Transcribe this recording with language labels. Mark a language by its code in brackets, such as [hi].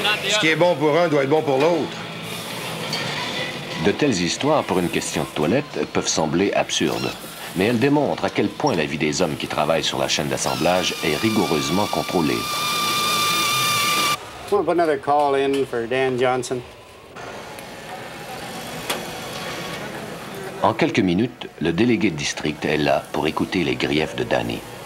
[fr] Ce qui est bon pour un doit être bon pour l'autre. De telles histoires, pour une question de toilette, peuvent sembler absurdes. Mais elles démontrent à quel point la vie des hommes qui travaillent sur la chaîne d'assemblage est rigoureusement contrôlée. [en] Want to put another call in for Dan Johnson? [fr] En quelques minutes, le délégué de district est là pour écouter les griefs de Danny.